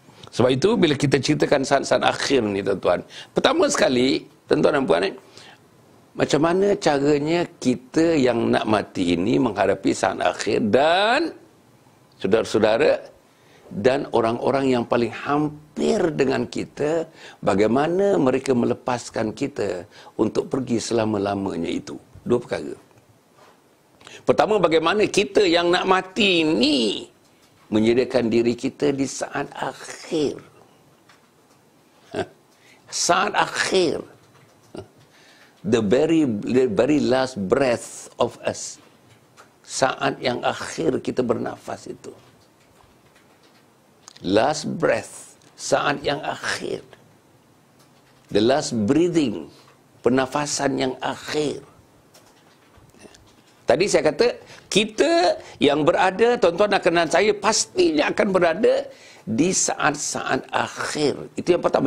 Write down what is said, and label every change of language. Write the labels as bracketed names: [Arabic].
[Malay] Sebab itu bila kita ceritakan saat-saat akhir ni, tuan-tuan, pertama sekali, tuan-tuan dan puan, macam mana caranya kita yang nak mati ini menghadapi saat akhir, dan saudara-saudara dan orang-orang yang paling hampir dengan kita, bagaimana mereka melepaskan kita untuk pergi selama-lamanya itu. Dua perkara. Pertama, bagaimana kita yang nak mati ini menyediakan diri kita di saat akhir. Saat akhir. [English] The very last breath of us. [Malay] Saat yang akhir kita bernafas itu. [English] Last breath, [Malay] saat yang akhir. [English] The last breathing, [Malay] pernafasan yang akhir. Tadi saya kata, kita yang berada, tuan-tuan dan saya, pastinya akan berada di saat-saat akhir. Itu yang pertama.